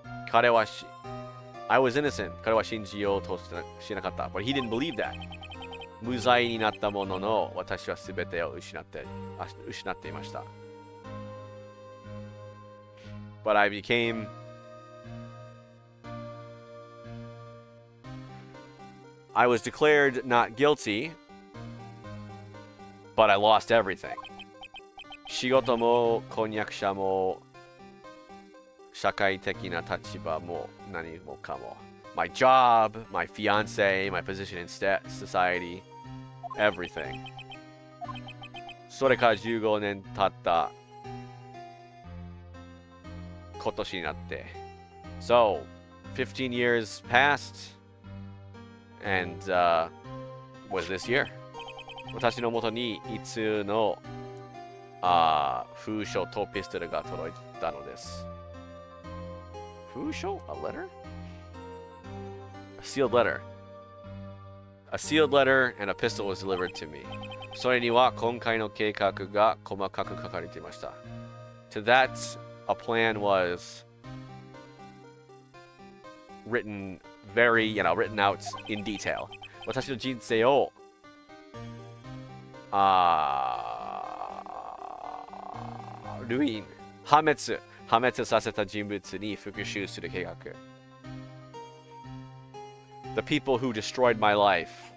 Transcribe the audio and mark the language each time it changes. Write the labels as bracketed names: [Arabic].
[Japanese] 彼は [English] I was innocent [Japanese] 彼は信じようとしなかった [English] but he didn't believe that [Japanese] 無罪になったものの私は全てを失っていました [English] But I became I was declared not guilty, but I lost everything. [Japanese] 仕事も婚約者も社会的な立場も何もかも [English] My job, my fiance, my position in society, everything. [Japanese] それから15年経った今年になって [English] So, 15 years passed and was this year [Japanese] 私のもとにいつの封書とピストルが届いたのです封書 [English] A letter? A sealed letter A sealed letter and a pistol was delivered to me [Japanese] それには今回の計画が細かく書かれていました [English] To that a plan was written written out in detail. [Japanese] 私の人生を破滅させた人物に復讐する計画 [English] The people who destroyed my life.